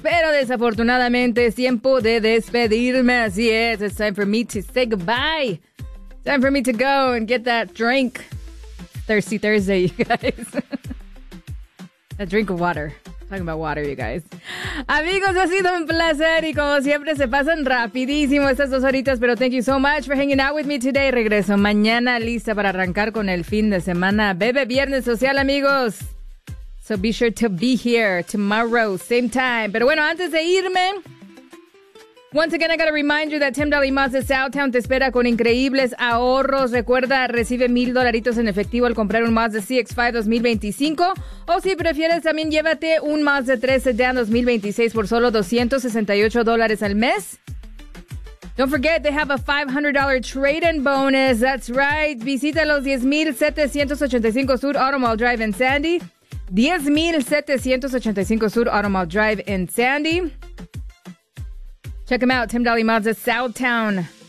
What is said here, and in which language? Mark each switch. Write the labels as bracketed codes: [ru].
[es] Pero desafortunadamente es tiempo de despedirme, así es. [en] It's time for me to say goodbye. Time for me to go and get that drink. Thirsty Thursday, you guys. A drink of water. Talking about water, you guys. [es] Amigos, ha sido un placer y como siempre se pasan rapidísimo estas dos horitas, pero [en] thank you so much for hanging out with me today. [es] Regreso mañana lista para arrancar con el fin de semana. Bebe Viernes Social, amigos. [en] So be sure to be here tomorrow, same time. [es] Pero bueno, antes de irme, [en] once again, I gotta remind you that [es] $10 Mazda Southtown te espera con increíbles ahorros. Recuerda, recibe $1,000 en efectivo al comprar un Mazda CX-5 2025. O si prefieres, también llévate un Mazda 3 Sedan 2026 por solo $268 al mes. [en] Don't forget, they have a $500 trade-in bonus. That's right. [es] Visita los 10,785 Sur Automall Drive en Sandy. 10,785 Sur Automall Drive en Sandy. [en] Check them out, $10 Mazda Southtown.